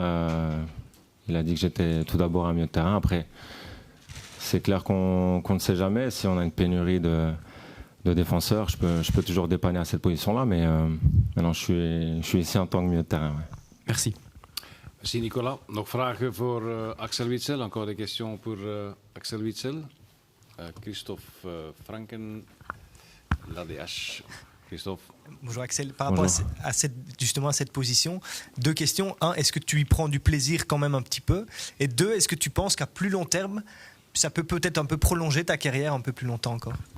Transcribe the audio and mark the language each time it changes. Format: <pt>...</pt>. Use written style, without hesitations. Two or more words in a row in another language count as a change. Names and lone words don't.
<fr>Il a dit que j'étais tout d'abord un milieu de terrain. Après, c'est clair qu'on ne sait jamais. Si on a une pénurie de défenseurs, je peux toujours dépanner à cette position-là. Mais maintenant, je suis ici en tant que milieu de terrain. Ouais. Merci. Merci Nicolas.</fr> <nl>Nog vragen voor Axel Witsel?</nl> <fr>Encore des questions pour Axel Witsel? Christophe Franken, l'ADH. Christophe. Bonjour Axel, par rapport à cette position, 2 questions. 1, est-ce que tu y prends du plaisir quand même un petit peu? Et 2, est-ce que tu penses qu'à plus long terme, ça peut peut-être un peu prolonger ta carrière un peu plus longtemps encore?</fr>